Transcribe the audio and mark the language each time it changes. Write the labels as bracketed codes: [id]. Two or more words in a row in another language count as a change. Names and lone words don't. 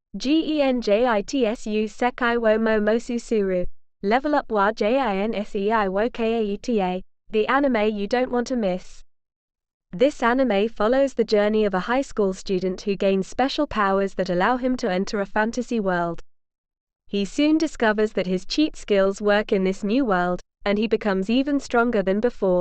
[en] genjitsu sekai wo mo mosusuru. Level up wa jinsei wo kaeta, the anime you don't want to miss. This anime follows the journey of a high school student who gains special powers that allow him to enter a fantasy world. He soon discovers that his cheat skills work in this new world, and he becomes even stronger than before.